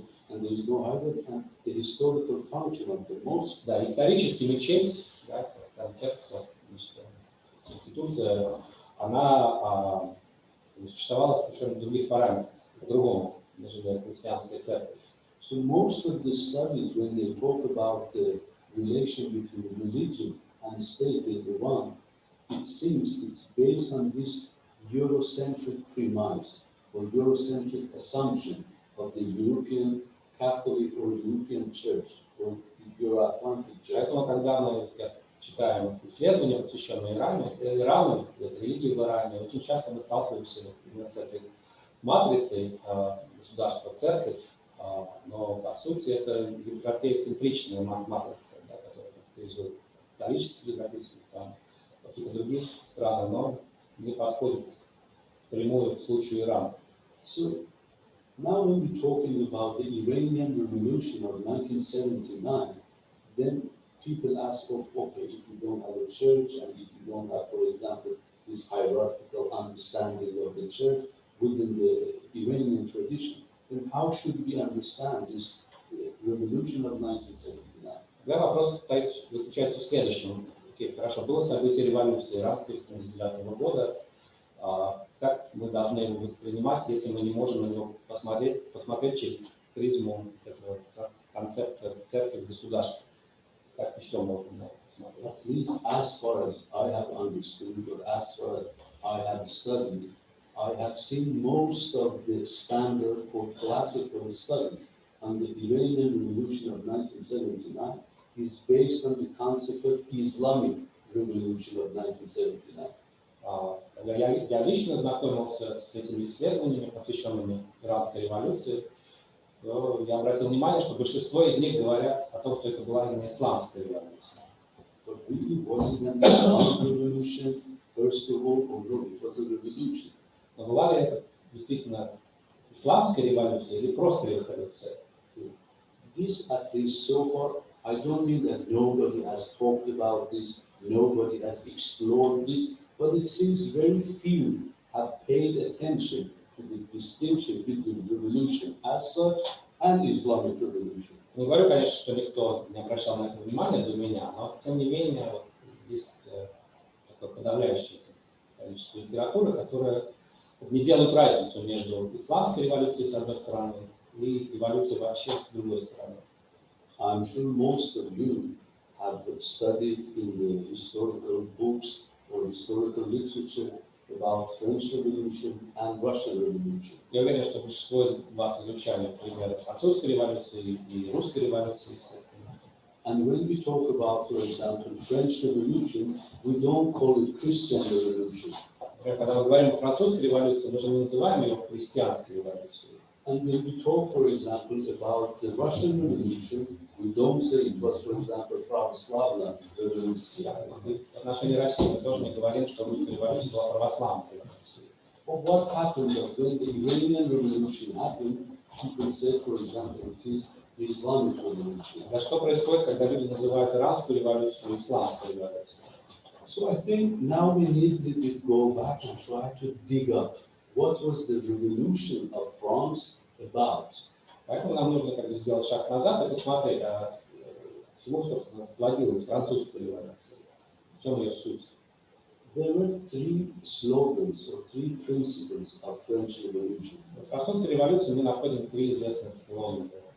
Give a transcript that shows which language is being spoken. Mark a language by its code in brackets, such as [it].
[en] And there is no hierarchy, and the historical function of the mosque. [ru] Да, исторически мечеть, да, концепт, конституция, она существовала совершенно в других параметрах, по-другому, нежели христианская церковь. [en] So most of the studies, when they talk about the relation between religion and state in Iran, it seems it's based on this Eurocentric premise or Eurocentric assumption of the European Catholic or European Church or Euro-Atlantic Church. [ru] Поэтому, когда мы читаем исследования, посвященные Ирану, религии в Иране, очень часто мы сталкиваемся именно с этой матрицей государства-церковь, но по сути это европейцентричная матрица, да, которая характеризует католические европейские страны. каких-то других странах, но не подходит прямую к случаю Ирана. [en] So now when we're talking about the Iranian Revolution of 1979, then people ask, oh, okay, if you don't have a church and if you don't have, for example, this hierarchical understanding of the church within the Iranian tradition, then how should we understand this revolution of 1979? [ru] Да, вопрос заключается в следующем. Окей, хорошо, было событие революции иранской 1979 года. Как мы должны его воспринимать, если мы не можем на него посмотреть через призму этого концепта церкви государства? Как еще можно на это посмотреть? [en] At least as far as I have understood or as far as I have studied, I have seen most of the standard for classical studies on the Iranian Revolution of 1979 is based on the concept of Islamic Revolution of 1979. [ru] Я лично знакомился с этими исследованиями, посвященными иранской революции. Я обратил внимание, что большинство из них говорят о том, что это была именно исламская революция. [en] But really, was it an Islamic revolution, first of all, or no, it was a revolution? [ru] Но была ли это действительно исламская революция или просто революция? [en] This, at least so far, I don't mean that nobody has talked about this, nobody has explored this, but it seems very few have paid attention to the distinction between revolution as such and Islamic revolution. [ru] Не говорю, конечно, что никто не обращал на это внимания до меня, но тем не менее вот, есть такое подавляющее количество литературы, которая не делает разницу между исламской революцией с одной стороны и революцией вообще с другой стороны. [en] I'm sure most of you have studied in the historical books or historical literature about French Revolution and Russian Revolution. [ru] Я уверен, что большинство из вас изучали примеры французской революции и русской революции, естественно. [en] And when we talk about, for example, French Revolution, we don't call it Christian Revolution. [ru] Когда мы говорим о французской революции, мы же не называем ее христианской революцией. [en] And when we talk, for example, about the Russian Revolution, we don't say it was, for example, [ru] православная революция. В отношении России мы тоже не говорим, что русская революция была православной революцией. [en] But what happened when the Iranian Revolution happened, people said, for example, it is the Islamic Revolution. [ru] Да что происходит, когда люди называют иранскую революцию исламской революцией? [en] So I think now we need to go back and try to dig up what was the revolution of France about. [ru] Поэтому нам нужно как бы сделать шаг назад и посмотреть, к чему, собственно, сводилась французская революция, в чем ее суть. [en] There were three slogans or three principles of French Revolution. [ru] В французской революции мы находим три известных лозунга: